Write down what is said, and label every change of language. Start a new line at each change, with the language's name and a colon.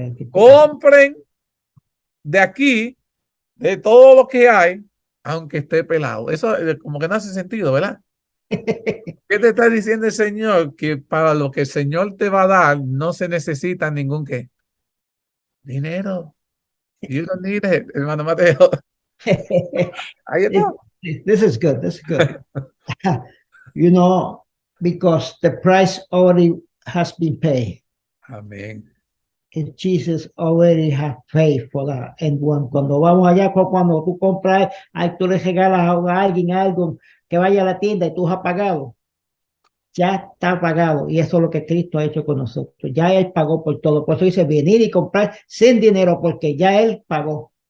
Spanish: Compren de aquí, de todo lo que hay, aunque esté pelado. Eso como que no hace sentido, ¿verdad? ¿Qué te está diciendo el Señor? Que para lo que el Señor te va a dar no se necesita ningún ¿qué? Dinero.
English: You don't need it, hermano Mateo.
Spanish: Ahí está.
English: This is good. This is good. You know, because the price already has been paid.
Spanish: Amén.
English: And Jesus already has paid for that.
Spanish: And cuando vamos allá, cuando tú compras, tú le regalas a alguien algo que vaya a la tienda y tú has pagado. Ya está pagado. Y eso es lo que Cristo ha hecho con nosotros. Ya Él pagó por todo. Por eso dice, venir y comprar sin dinero, porque ya Él pagó.